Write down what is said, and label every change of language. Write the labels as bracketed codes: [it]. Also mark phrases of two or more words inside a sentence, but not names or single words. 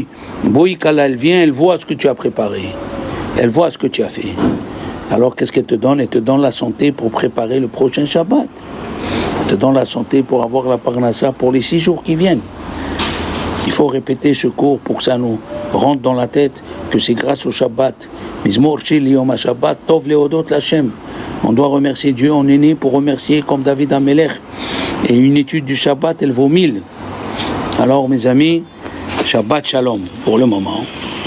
[fr] Boï, quand elle vient, elle voit ce que tu as préparé. Elle voit ce que tu as fait. Alors, qu'est-ce qu'elle te donne? Elle te donne la santé pour préparer le prochain Shabbat. Elle te donne la santé pour avoir la parnassa pour les 6 jours qui viennent. Il faut répéter ce cours pour que ça nous rentre dans la tête que c'est grâce au Shabbat. [he] מזמור שיר ליום השבת, טוב להודות להשם. [fr] On doit remercier Dieu, on est né pour remercier comme David Amelech. Et une étude du Shabbat, elle vaut 1000. Alors mes amis, [he] שבת שלום [fr] pour le moment.